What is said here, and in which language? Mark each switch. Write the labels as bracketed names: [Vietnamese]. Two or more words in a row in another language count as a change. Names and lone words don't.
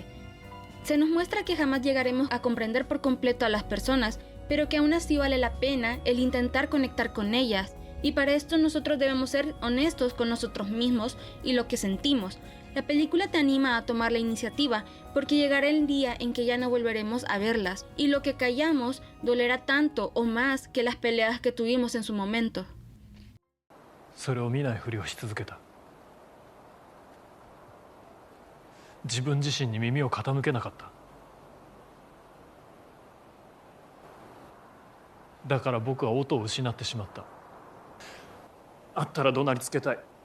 [Spanish] Se nos muestra que jamás llegaremos a comprender por completo a las personas, pero que aún así vale la pena el intentar conectar con ellas, y para esto nosotros debemos ser honestos con nosotros mismos y lo que sentimos. La película te anima a tomar la iniciativa, porque llegará el día en que ya no volveremos a verlas, y lo que callamos dolerá tanto o más que las peleas que tuvimos en su momento. [Japanese] それを見ないふりをし続けた。自分自身に耳を傾けなかった。だから僕は音を失ってしまった。あったら怒鳴りつけたい。